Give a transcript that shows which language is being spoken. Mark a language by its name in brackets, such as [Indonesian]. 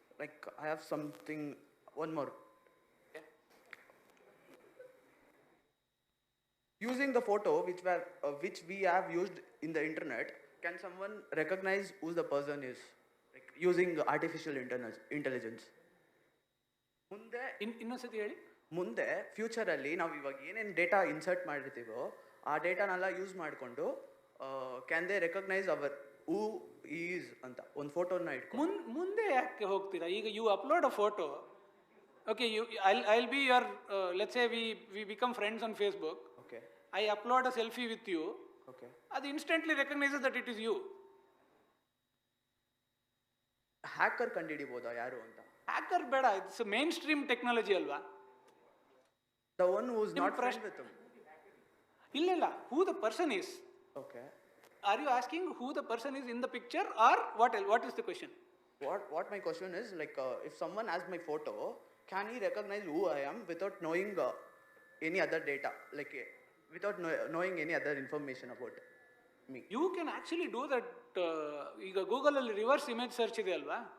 [English] Like I have something, one more. Using the photo which we have used in the internet, can someone recognize who the person is, like using artificial intelligence? [Kannada] ಮುಂದೆ ಇನ್ನೊಂದ್ಸತಿ ಹೇಳಿ. ಮುಂದೆ ಫ್ಯೂಚರಲ್ಲಿ ನಾವು ಇವಾಗ ಏನೇನು data insert ಮಾಡಿರ್ತೀವೋ ಆ ಡೇಟಾನೆಲ್ಲ use ಮಾಡಿಕೊಂಡು [English] can they recognise ಅವರ್ who is [Kannada] ಅಂತ ಒಂದು ಫೋಟೋನ ಇಟ್ಕೊಂಡು ಮುಂದೆ ಯಾಕೆ ಹೋಗ್ತೀರಾ? [English] ಈಗ you upload a photo, okay, I'll be your let's say we become friends on Facebook. Okay. I upload a selfie with you. Okay. That instantly recognizes that it is you. [Kannada] Hacker ಕಂಡುಹಿಡಿಬೋದಾ ಯಾರು ಅಂತ? Hacker ಬೇಡ, [English] it's mainstream technology [Kannada] ಅಲ್ವಾ? [English] The one who is not friends with him. [Kannada] ಇಲ್ಲ, [English] who the person is. Okay. Are you asking who the person is in the picture, or what else? What is the question? What my question is, like if someone has my photo, can he recognize who I am without knowing any other data? Like without knowing any other information about me. You can actually do that. [Kannada] ಈಗ ಗೂಗಲಲ್ಲಿ reverse image search ಇದೆ ಅಲ್ವಾ,